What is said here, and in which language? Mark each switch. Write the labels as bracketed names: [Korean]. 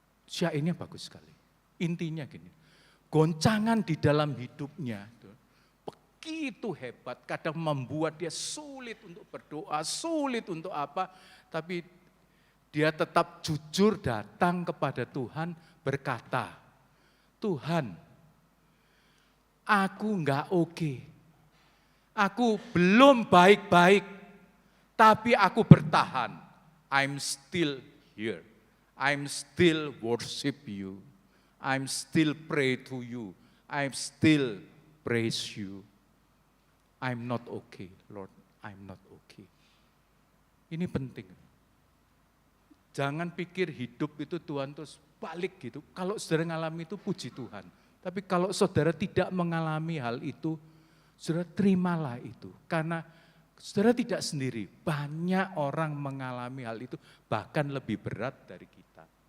[Indonesian] Syairnya bagus sekali, intinya gini, goncangan di dalam hidupnya begitu hebat, kadang membuat dia sulit untuk berdoa, sulit untuk apa, tapi dia tetap jujur datang kepada Tuhan berkata, Tuhan, aku enggak oke, aku belum baik-baik, tapi aku bertahan. [English] I'm still here, I'm still worship you, I'm still pray to you, I'm still praise you. I'm not okay, Lord, I'm not okay. [Indonesian] Ini penting. Jangan pikir hidup itu Tuhan terus balik gitu. Kalau saudara mengalami itu puji Tuhan. Tapi kalau saudara tidak mengalami hal itu, saudara terimalah itu. Karena saudara tidak sendiri, banyak orang mengalami hal itu bahkan lebih berat dari kita.